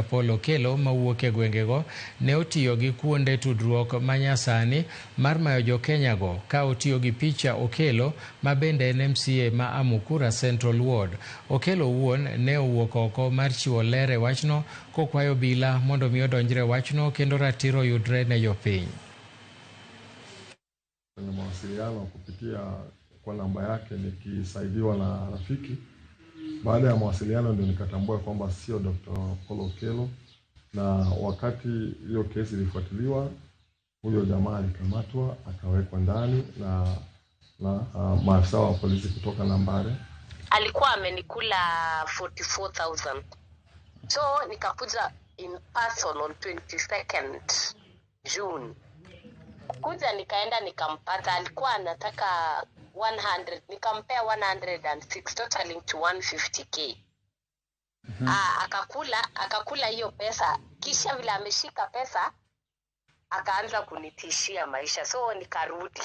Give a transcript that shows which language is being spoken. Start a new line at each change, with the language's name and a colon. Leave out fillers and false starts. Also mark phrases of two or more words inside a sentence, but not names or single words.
Luo (Kenya and Tanzania): Paul Okelo mawuok e gwengego ne otiyo gi kuonde tudruok manyasani mar mayo jokenya go ka otiyo gi picha Okelo mabende en MCA ma Amukura Central Ward. Okelo wuon ne owuok oko mar chiwo ler e wachno kokwayo obila mondo mi odonjre wachno kendo ratiro yudre ne jopiny.
Swahili: Kwenye mawasiliano kupitia kwa namba yake nikisaidiwa na rafiki. Baada ya mawasiliano ndio nikatambua kwamba sio Dr. Paul Okelo, na wakati hiyo kesi ilifuatiliwa huyo jamaa alikamatwa akawekwa ndani na maafisa wa polisi kutoka Nambale. Alikuwa amenikula 44,000. So nikakuja
English: in person on 22nd June.
Swahili: Kuja nikaenda nikampata, alikuwa anataka 100, nikampea 106,
English: totaling to 150k.
Swahili: Akakula hiyo pesa, kisha vile ameshika pesa akaanza kunitishia maisha, so nikarudi.